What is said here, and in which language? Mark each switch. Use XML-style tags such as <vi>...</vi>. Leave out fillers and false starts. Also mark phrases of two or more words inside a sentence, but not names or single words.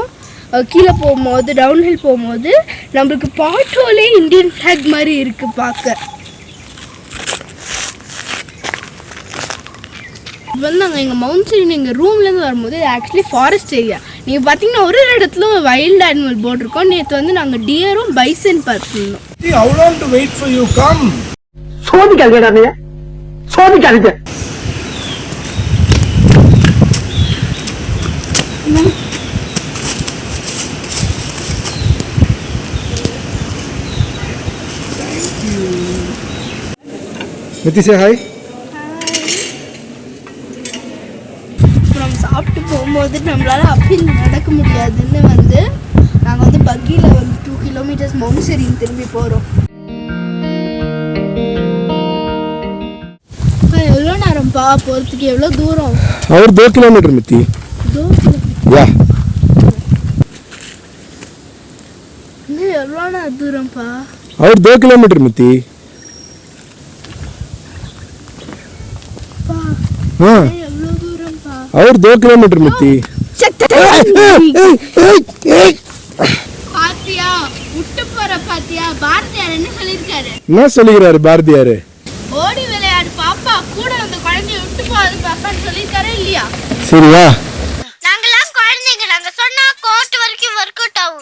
<ta>கீழே போகும்போது டவுன்ஹில் போகும்போது நம்மளுக்கு பாட்டோலே</ta> <en>Indian flag</en> <ta>மாதிரி இருக்குது பார்க்க. இப்போ வந்து நாங்கள் எங்கள் மவுண்ட் செரீன் எங்கள் ரூம்லேருந்து வரும்போது இது</ta> <en>actually forest area.</en> <ta>நீங்கள் பார்த்தீங்கன்னா ஒரு இடத்துல</ta> <en>wild animal board</en> <ta>இருக்கோம். நேற்று வந்து நாங்கள் டியரும் பைசன் பார்த்துருந்தோம்.</ta> <en>How long to wait for you? Come.</en> <ta>சோதிக்காதீங்க, சோதிக்காதீங்க.</ta> <en>Niti, say hi.</en> <ta>அப்புறம் சாப்பிட்டு போகும்போது நம்மளால் அப்படி நடக்க முடியாதுன்னு வந்து நாங்கள் வந்து பக்கியில் வந்து 2 கிலோமீட்டர்ஸ் மவுண்ட் செரீன் திரும்பி போகிறோம். எவ்வளோ நேரம்ப்பா போகிறதுக்கு? எவ்வளோ தூரம்?</ta> <hi>और 2 किलोमीटर मिति.</hi> <ta>2 கிலோமீட்டர். या. இன்னும் எவ்வளோ தூரம்ப்பா?</ta> <hi>और 2 किलोमीटर मिति. हाँ.</hi> <ta>எவ்வளோ தூரம்ப்பா?</ta> <hi>और 2 किलोमीटर मिति.</hi> <ta>பாத்தியா விட்டு போற பாத்தியா? பாரதியார் என்ன சொல்லியிருக்காரு? என்ன சொல்லுகிறாரு பாரதியார்? ஓடி விளையாடு பாப்பா, கூட அந்த குழந்தைய விட்டு போகாது பாப்பான்னு சொல்லியிருக்காரே இல்லையா? சரியா? நாங்கெல்லாம் குழந்தைங்க, நாங்க சொன்னா கோர்ட் வரைக்கும்</ta> <en>work out</en> <ta>ஆகும்.</ta>